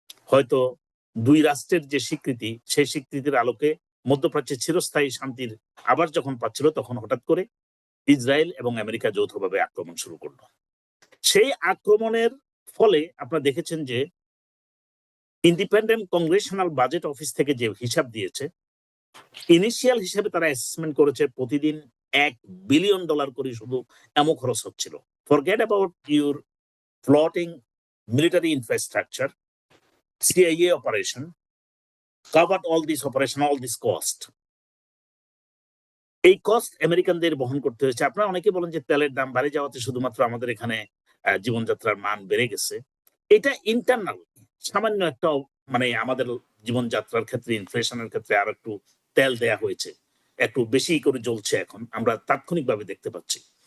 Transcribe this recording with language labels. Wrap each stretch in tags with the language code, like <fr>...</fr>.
<bn>হয়তো দুই রাষ্ট্রের যে স্বীকৃতি, সেই স্বীকৃতির আলোকে মধ্যপ্রাচ্যে চিরস্থায়ী শান্তির আবার যখন পাচ্ছিল, তখন হঠাৎ করে ইসরায়েল এবং আমেরিকা যৌথভাবে আক্রমণ শুরু করলো। সেই আক্রমণের ফলে আপনারা দেখেছেন যে ইন্ডিপেন্ডেন্ট কংগ্রেশনাল বাজেট অফিস থেকে যে হিসাব দিয়েছে, ইনিশিয়াল হিসাবে তারা অ্যাসেসমেন্ট করেছে প্রতিদিন $1 বিলিয়ন করে শুধু এমন খরচ হচ্ছিল।</bn> <en>Forget about your floating military infrastructure, CIA operation, covered all this operation, all this cost.</en> <bn>এই কস্ট আমেরিকানদের বহন করতে হয়েছে। আপনারা অনেকে বলেন যে তেলের দাম বেড়ে যাওয়াতে শুধুমাত্র আমাদের এখানে জীবনযাত্রার মান বেড়ে গেছে। এটা ইন্টারনাল সামান্য একটা মানে আমাদের জীবনযাত্রার ক্ষেত্রে ইনফ্লেশনের ক্ষেত্রে আর একটু তেল দেয়া হয়েছে, একটু বেশি করে জ্বলছে এখন, আমরা তাৎক্ষণিকভাবে দেখতে পাচ্ছি।</bn>